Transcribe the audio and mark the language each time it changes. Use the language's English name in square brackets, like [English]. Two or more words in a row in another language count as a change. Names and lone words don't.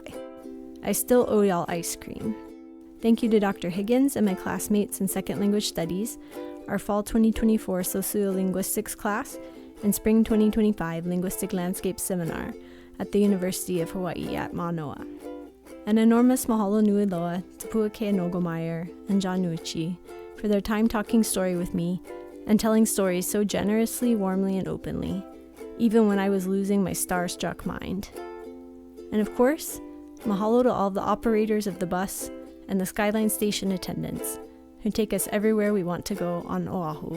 [English] I still owe y'all ice cream. Thank you to Dr. Higgins and my classmates in Second Language Studies, our Fall 2024 Sociolinguistics class, and Spring 2025 Linguistic Landscape Seminar at the University of Hawaii at Manoa. An enormous [Hawaiian] mahalo nui loa [English] to Puake Nogomeyer and John Nucci for their time talking story with me and telling stories so generously, warmly, and openly. even when I was losing my star-struck mind. And of course, mahalo to all the operators of the bus and the Skyline Station attendants who take us everywhere we want to go on Oahu.